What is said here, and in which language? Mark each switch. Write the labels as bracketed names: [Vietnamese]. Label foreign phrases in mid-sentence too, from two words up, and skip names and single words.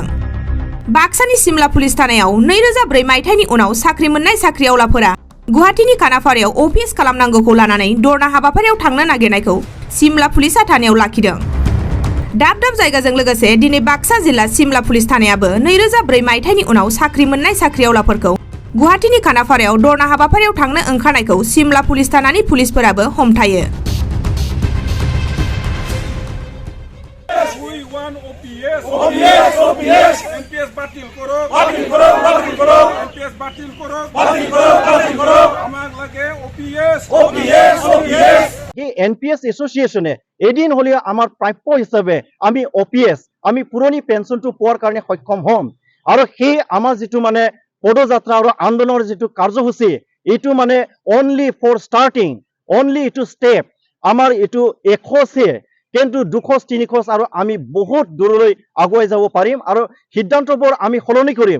[Bodo] बाक्सानि सिमला पुलिस थानायाव 2004 मायथाइनि उनाव साख्रि मोननाय साख्रिआवलाफोरा गुवाहाटीनि खानाफारायाव अफिस खालामनांगौखौ लानानै धरना हाबाफारियाव थांनो नागिरनायखौ सिमला पुलिसा थानायाव लाखिदों। दाब दाब जायगाजों लोगोसे दिनै बाक्सा जिल्ला सिमला पुलिस थानायाबो 2004 मायथाइनि उनाव साख्रि मोननाय साख्रिआवलाफोरखौ गुवाहाटीनि खानाफारायाव धरना हाबाफारियाव थांनो ओंखारनायखौ सिमला पुलिस थानानि पुलिसफोराबो हमथायो। [Bangla] NPS বাতিল করো NPS বাতিল করো আমার লাগে OPS [Assamese] এই NPS এসোসিয়েশনে এদিন হলে আমার প্রাপ্য হিসাবে আমি OPS আমি পুরনি পেনশনটো পোৱাৰ কাৰণে সক্ষম হম আৰু সেই আমাৰ যেটো মানে পদযাত্ৰা আৰু আন্দোলনৰ যেটো কাৰ্যসূচী এটো মানে [English] only for starting only [Assamese] এটো স্টেপ আমাৰ এটো 100 কিন্তু 200-300 আৰু আমি বহুত দূৰলৈ আগুৱাই যাব পাৰিম আৰু সিদ্ধান্তবোৰ আমি সলনি কৰিম।